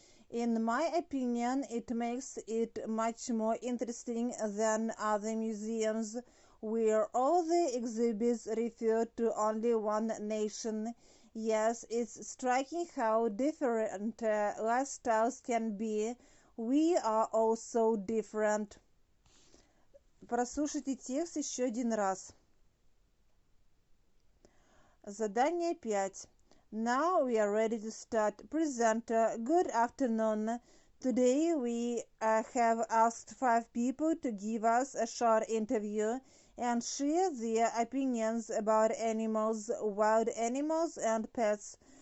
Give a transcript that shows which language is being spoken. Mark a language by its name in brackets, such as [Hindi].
[English] In my opinion, it makes it much more interesting than other museums where all the exhibits refer to only one nation. Yes, it's striking how different lifestyles can be. We are all so different. [Russian] Прослушайте текст еще один раз. Задание 5. [English] Now we are ready to start. Presenter, good afternoon. Today we have asked 5 people to give us a short interview and share their opinions about animals, wild animals and pets.